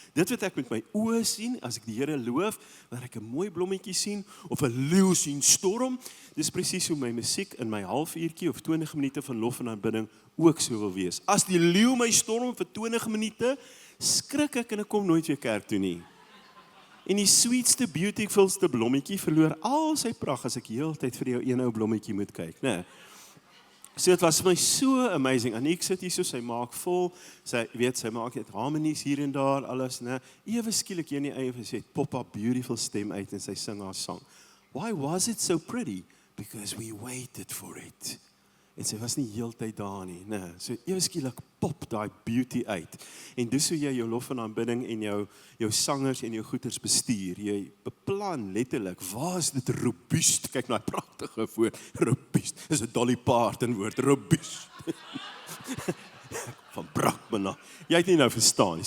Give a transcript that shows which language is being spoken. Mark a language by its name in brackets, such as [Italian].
[Afrikaans] Dit wat ek met my oë sien, as ek die Here loof, wanneer ek 'n mooi blommetjie sien, of 'n leeu sien storm, dis presies hoe my musiek in my halfuurtjie of 20 minute van lof en aanbidding ook so wil wees. As die leeu my storm vir 20 minute, skrik ek en ek kom nooit weer kerk toe nie. En die sweetste, beautifulste blommetjie verloor al sy pragt as ek heeltyd vir jou een ou blommetjie moet kyk, né? So dit was vir my so amazing. Aniek sit hier so, sy maak vol, sy maak net harmonies hier en daar, alles, né? Ewe skielik hier in die eie, sy het pop up beautiful stem uit en sy sing haar sang. [English] Why was it so pretty? Because we waited for it. [Afrikaans] En sy was nie heeltyd daar nie, né? So ewe skielik pop daai beauty uit. En dis hoe jy jou lof en aanbidding en jou sangers en jou goeders bestuur. Jy beplan letterlik, waar is dit robuust? Kyk na die pragtige woord, robuust. Dis 'n Dolly Parton woord, robuust. Van Brakman. Jy het nie nou verstaan nie.